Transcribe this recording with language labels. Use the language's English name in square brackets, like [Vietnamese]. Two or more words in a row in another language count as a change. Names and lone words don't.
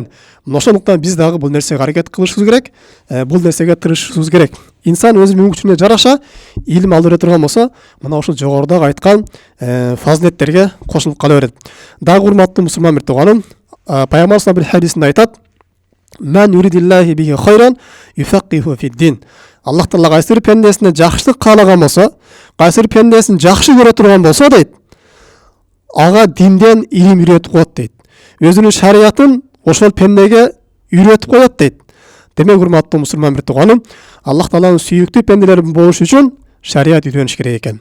[Kyrgyz] Ошондуктан биз дагы бул нерсеге аракет кылышыбыз керек, бул нерсеге тырышышыбыз керек. Инсан өз мүмкүнчүлүгүнө жараша илим алып турган болсо, мына ушул жогорудагы айткан фазилеттерге кошулуп кала берет. Дагы урматтуу мусулман бир тууганым, Пайгамбар [Arabic] صلى الله عليه [Kyrgyz] хадисинде айтат: [Arabic] "من يرد الله به خيرا يفقهه في الدين." [Kyrgyz] Аллах Таала кайсы бир пендесине жакшылык каалаган болсо, кайсы бир пендесин жакшы көрө турган болсо дейт, ага динден илим үйрөтүп коет дейт. Өзүнүн шариятын ошол пендеге үйрөтүп коет дейт. Демек, урматтуу мусулман бир тууганым, Аллах Тааланын сүйүктүү пенделери болуш үчүн шарият үйрөнүш керек экен.